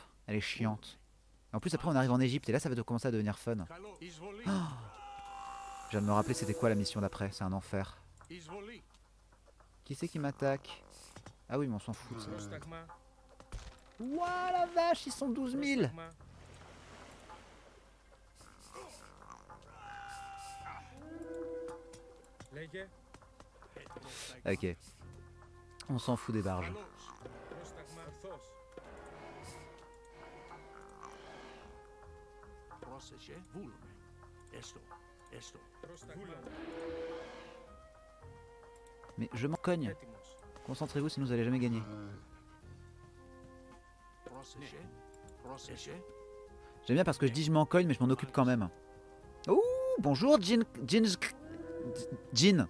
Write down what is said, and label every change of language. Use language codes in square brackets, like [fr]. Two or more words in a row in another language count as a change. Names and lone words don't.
[fr] Elle est chiante. En plus, après, on arrive en Égypte et là, ça va commencer à devenir fun. Je viens de me rappeler c'était quoi la mission d'après. C'est un enfer. Qui c'est qui m'attaque? Ah oui, mais on s'en fout. Ça. [el] Πρόσταγμα. [fr] Ouah la vache, ils sont 12 000. [el] Πρόσταγμα. Λέγε. [fr] Ok. On s'en fout des barges. [el] Πρόσταγμα. Ορθώς. Πρόσταγμα. [fr] Mais je m'en cogne. [el] Έτοιμος. [fr] Concentrez-vous sinon vous allez jamais gagner. J'aime bien parce que je dis je m'en cogne mais je m'en occupe quand même. Ouh, bonjour Jin.